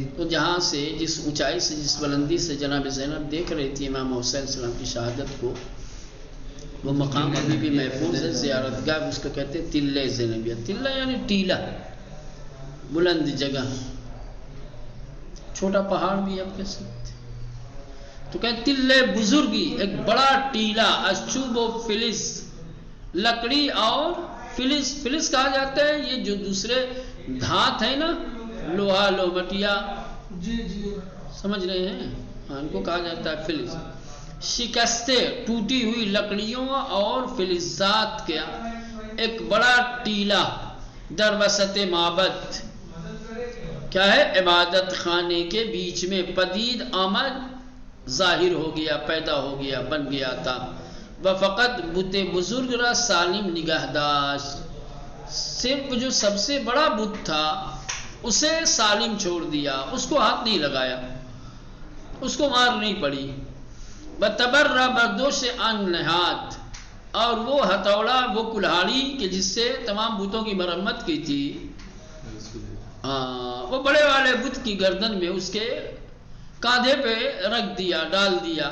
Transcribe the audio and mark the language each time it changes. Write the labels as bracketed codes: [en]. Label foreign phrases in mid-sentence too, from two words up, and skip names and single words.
[ur] تو جہاں سے جس اونچائی سے جس بلندی سے جناب زینب دیکھ رہی تھی امام حسین السلام کی شہادت کو، وہ مقام ابھی بھی محفوظ ہے، زیارت گاہ اس کو کہتے ہیں تلہ زینبیہ. تلہ یعنی ٹیلا، بلند جگہ، چھوٹا پہاڑ بھی آپ کہہ سکتے. تو کہتے [fa] تلے بزرگی، [ur] ایک بڑا ٹیلا، [fa] از چوب و فلز، [ur] لکڑی اور فلز. فلز کہا جاتا ہے یہ جو دوسرے دھات ہے نا، لوہا لومٹیا، جی جی سمجھ رہے ہیں، ان کو کہا جاتا ہے فلز. شکستے ٹوٹی ہوئی لکڑیوں اور فلزات کا ایک بڑا ٹیلا [fa] در وسط معبد، [ur] کیا ہے، عبادت خانے کے بیچ میں [fa] پدید آمد، [ur] ظاہر ہو گیا، پیدا ہو گیا، بن گیا تھا. وہ [fa] فقط بت بزرگ را سالم نگہداشت، [ur] صرف جو سب سے بڑا بت تھا اسے سالم چھوڑ دیا، اس کو ہاتھ نہیں لگایا، اس کو مار نہیں پڑی. [fa] بتبرا بردوش ان نہاد، [ur] اور وہ ہتھوڑا، وہ کلہاڑی کہ جس سے تمام بتوں کی مرمت کی تھی، وہ بڑے والے بت کی گردن میں اس کے کاندھے پہ رکھ دیا، ڈال دیا.